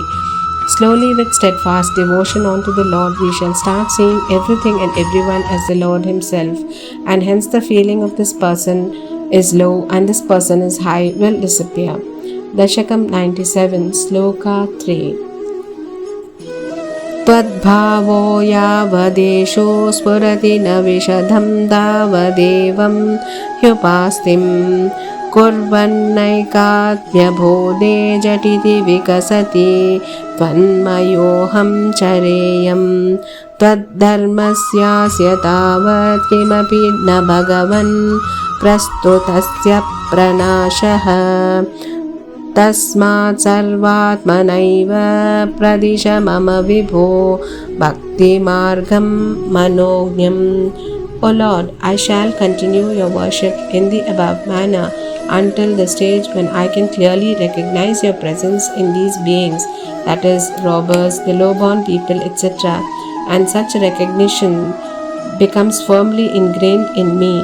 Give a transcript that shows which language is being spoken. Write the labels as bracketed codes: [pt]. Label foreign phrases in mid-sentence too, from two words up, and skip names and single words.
[en] Slowly, with steadfast devotion unto the Lord, we shall start seeing everything and everyone as the Lord Himself, and hence the feeling of this person is low and this person is high will disappear. Dasakam 97, Sloka 3. [sa] त्वद्भावो यावदेषो स्फुरति न विशदं तावदेवं ह्युपास्तिम् कुर्वन्नैकात्म्यबोधे झटिति विकसति त्वन्मयोऽहं चरेयम् त्वद्धर्मस्यास्य तावत् किमपि न भगवन् प्रस्तुतस्य प्रणाशः तस्मात् सर्वात्मनैव प्रदिश मम विभो भक्ति मार्गं मनोज्ञम्. [en] O Lord, I shall continue your worship in the above manner until the stage when I can clearly recognize your presence in these beings, that is, robbers, the low-born people, etc., and such recognition becomes firmly ingrained in me.